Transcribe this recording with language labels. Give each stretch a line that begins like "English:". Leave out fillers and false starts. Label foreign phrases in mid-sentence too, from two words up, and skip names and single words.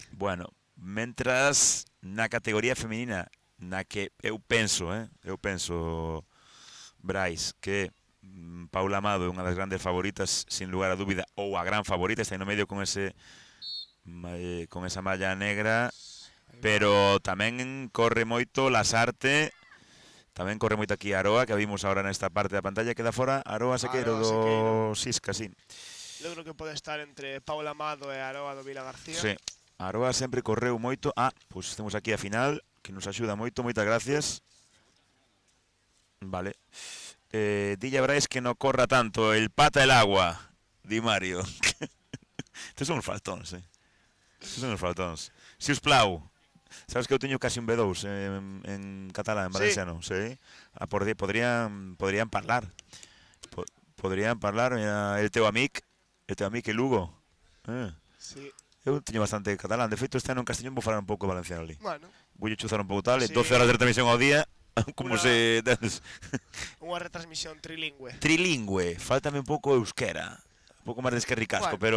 Galician: Bueno, mentras na categoría femenina, na que eu penso, Brais, que Paula Amado é unha das grandes favoritas, sin lugar a dúbida, ou a gran favorita, está aí no medio con esa malla negra, pero tamén corre moito Lasarte, tamén corre moito aquí Aroa, que vimos agora nesta parte da pantalla, queda fora Aroa Sequeiro do Sisca, sí. Eu creo que pode estar entre Paula Amado e Aroa do Vila García. Sí. Aroa sempre correu moito. Pois temos aquí a final, que nos axuda moito, moitas gracias. Vale. Dille a Brais que non corra tanto, el pata el agua, di Mario. Estes son uns faltóns, Estes son uns faltóns.
Catalan: Si us plau,
Galician: sabes que eu teño casi un B2 en catalán, en valenciano, sí. Podrían parlar. Podrían parlar,
Catalan: el teu amic,
Galician: el Lugo. Sí. Eu teño bastante catalán. De feito, este ano en Castellón vou falar un pouco valenciano ali. Bueno. Vou chuzar un pouco tal, 12 horas de retransmisión ao día, como se... Unha retransmisión trilingüe. Trilingüe. Fáltame un pouco euskera. Un pouco máis de esquerricasco, pero...